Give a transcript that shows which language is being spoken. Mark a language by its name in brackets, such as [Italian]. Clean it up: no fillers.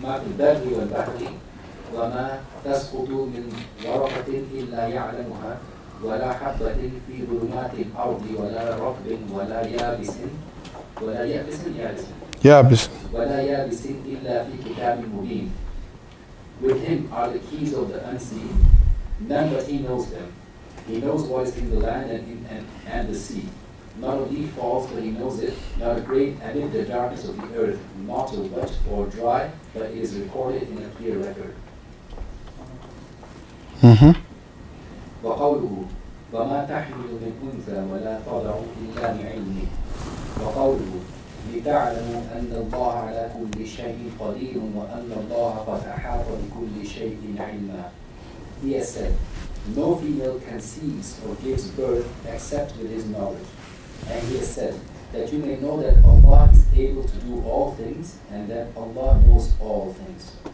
[Arabic] البر والبحر وما تسقط من ورقة إلا يعلمها ولا حبة في ظلمات الأرض ولا رطب ولا يابس ولا يابس يابس. يابس. ولا يابس إلا في كتاب مبين. [English] With him are the keys of the unseen. None but he knows them. He knows what is in the land and the sea. Not a leaf falls, but he knows it. Not a grain amid the darkness of the earth. Not a wet or dry, but it is recorded in a clear record. [Arabic] وقوله وما تحمل من أنثى ولا تضع إلا بعلمه. وقوله لتعلموا أن الله على كل شيء قدير وأن الله قد أحاط بكل شيء علما. [English] He has said, no female conceives or gives birth except with his knowledge. And he has said that you may know that Allah is able to do all things and that Allah knows all things.